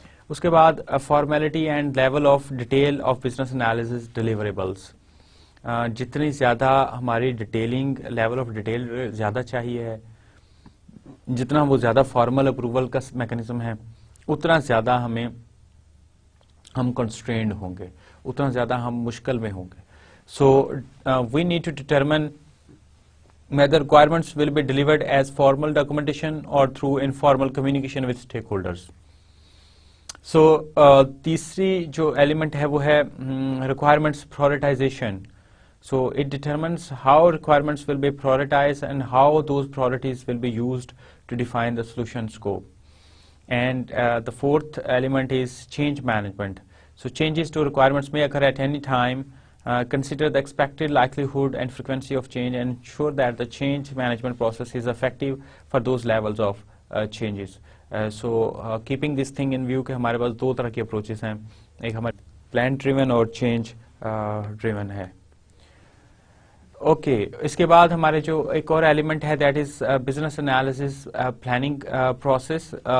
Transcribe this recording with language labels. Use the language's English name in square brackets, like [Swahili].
[English] اس کے بعد formality and level of detail of business analysis deliverables. [Urdu] جتنی زیادہ ہماری ڈیٹیلنگ لیول آف ڈیٹیل زیادہ چاہیے ہے, جتنا وہ زیادہ فارمل اپروول کا میکانزم ہے اتنا زیادہ ہم کنسٹرینڈ ہوں گے, اتنا زیادہ ہم مشکل میں ہوں گے. [English] So we need to determine whether requirements will be delivered as formal documentation or through informal communication with stakeholders. [Urdu] So تیسری جو ایلیمنٹ ہے وہ ہے requirements prioritization. [English] So it determines how requirements will be prioritized and how those priorities will be used to define the solution scope. And the fourth element is change management. So changes to requirements may occur at any time. Consider the expected likelihood and frequency of change and ensure that the change management process is effective for those levels of changes. So keeping this thing in view [Urdu] کہ ہمارے پاس دو طرح کی approaches ہیں, ایک ہمارے plan driven اور change driven ہے. Okay, اس کے بعد ہمارے جو ایک اور ایلیمنٹ ہے [English] That is business analysis planning process.